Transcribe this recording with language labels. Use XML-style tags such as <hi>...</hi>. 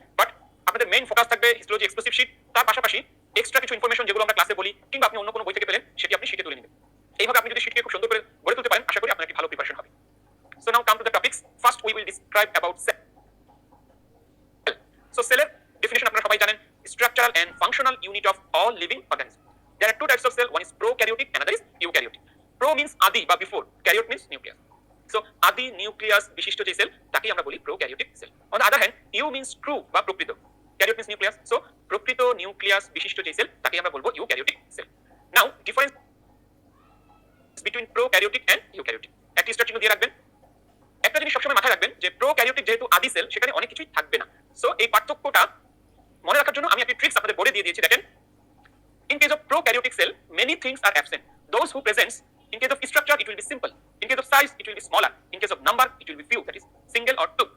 <bn>But আপনাদের main focus থাকবে histology exclusive sheet. তার পাশাপাশি এক্সট্রা কিছু ইনফরমেশন যেগুলো আমরা ক্লাসে বলি, কিংবা আপনি অন্য কোনো বই থেকে পেলেন, সেটি আপনি শিটে তুলে নেবেন। এইভাবে আপনি যদি শিটকে খুব সুন্দর করে গড়ে তুলতে পারেন, আশা করি আপনার একটি ভালো প্রিপারেশন হবে।</bn> <en>So now come to the topics. First we will describe about cell.</en> <bn>So সেলের ডেফিনিশন আপনারা সবাই জানেন,</bn> <en>Structural and functional unit of all living organism. There are two types of cell, one is prokaryotic, another is eukaryotic. Pro means adi বা before, karyote means nucleus.</en> <bn>So adi nucleus বিশিষ্ট যে sell, তাকেই আমরা বলি prokaryotic cell.</bn> <en>On the other hand, eu means true বা প্রকৃত, karyote means nucleus.</en> <bn>So প্রকৃত nucleus বিশিষ্ট যে সেল, তাকেই আমরা বলবো eukaryotic cell.</bn> <en>Now difference between prokaryotic and eukaryotic,</en> <bn>একটি স্ট্রাকচার দিয়ে রাখবেন। একটা জিনিস সবসময় মাথায় রাখবেন যে প্রোক্যারিওটিক যেহেতু আদি সেল, সেখানে অনেক কিছুই থাকবে না। সো এই পার্থক্যটা মনে রাখার জন্য আমি একটি ট্রিক্স আপনাদের বলে দিয়ে দিয়েছি।</bn> <en>দেখেন, in case of prokaryotic cell many things are absent. Those who presents, in case of structure it will be simple, in case of size it will be smaller, in case of number it will be few, that is single or two.</en>